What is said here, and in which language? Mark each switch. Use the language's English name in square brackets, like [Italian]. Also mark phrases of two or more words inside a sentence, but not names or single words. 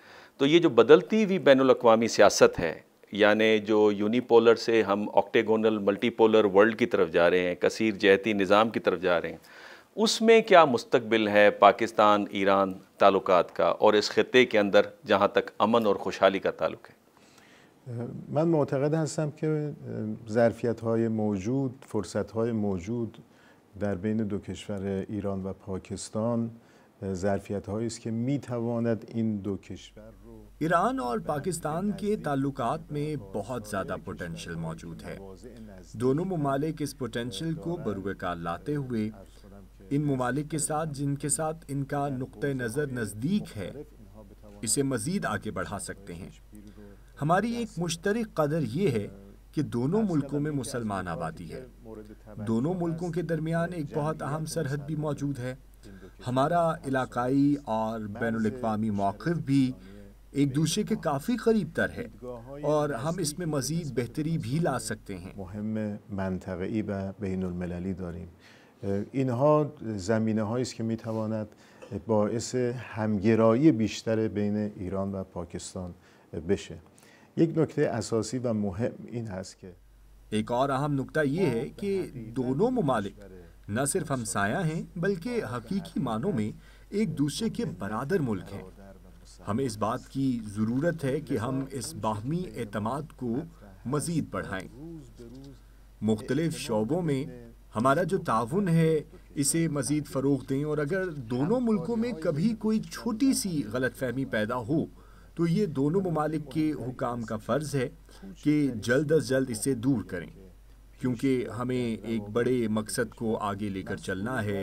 [Urdu] تو یہ جو بدلتی ہوئی بین الاقوامی سیاست ہے، یعنی جو یونی پولر سے ہم آکٹیگونل [English] multipolar world [Urdu] کی طرف جا رہے ہیں، کثیر جہتی نظام کی طرف جا رہے ہیں، اس میں کیا مستقبل ہے پاکستان ایران تعلقات کا اور اس خطے کے اندر جہاں تک امن اور خوشحالی کا تعلق ہے؟ [Persian] من معتقد هستم که ظرفیت‌های موجود، فرصت‌های موجود در بین دو کشور ایران و پاکستان ظرفیت‌هایی است که می‌تواند این دو کشور رو [Urdu] ایران اور پاکستان کے تعلقات میں بہت زیادہ پوٹینشل موجود ہے۔ دونوں ممالک اس پوٹینشل کو بروئے کار لاتے ہوئے ان ممالک کے ساتھ جن کے ساتھ ان کا نقطہ نظر نزدیک ہے، اسے مزید آگے بڑھا سکتے ہیں۔ ہماری ایک مشترک قدر یہ ہے کہ دونوں ملکوں میں مسلمان آبادی ہے۔ دونوں ملکوں کے درمیان ایک بہت اہم سرحد بھی موجود ہے۔ ہمارا علاقائی اور بین الاقوامی موقف بھی ایک دوسرے کے کافی قریب تر ہے، اور ہم اس میں مزید بہتری بھی لا سکتے ہیں۔ [Persian] مهم منطقه‌ای و بین المللی داریم. اینها زمینه‌هایی است که می‌تواند باعث همگرایی بیشتر بین ایران و پاکستان بشه. یک نکته اساسی و مهم این هست که [Urdu] ایک اور اہم نکتہ یہ ہے کہ دونوں ممالک نہ صرف ہمسایہ ہیں بلکہ حقیقی معنوں میں ایک دوسرے کے برادر ملک ہیں۔ ہمیں اس بات کی ضرورت ہے کہ ہم اس باہمی اعتماد کو مزید بڑھائیں، مختلف شعبوں میں ہمارا جو تعاون ہے اسے مزید فروغ دیں، اور اگر دونوں ملکوں میں کبھی کوئی چھوٹی سی غلط فہمی پیدا ہو تو یہ دونوں ممالک کے حکام کا فرض ہے کہ جلد از جلد اسے دور کریں، کیونکہ ہمیں ایک بڑے مقصد کو آگے لے کر چلنا ہے۔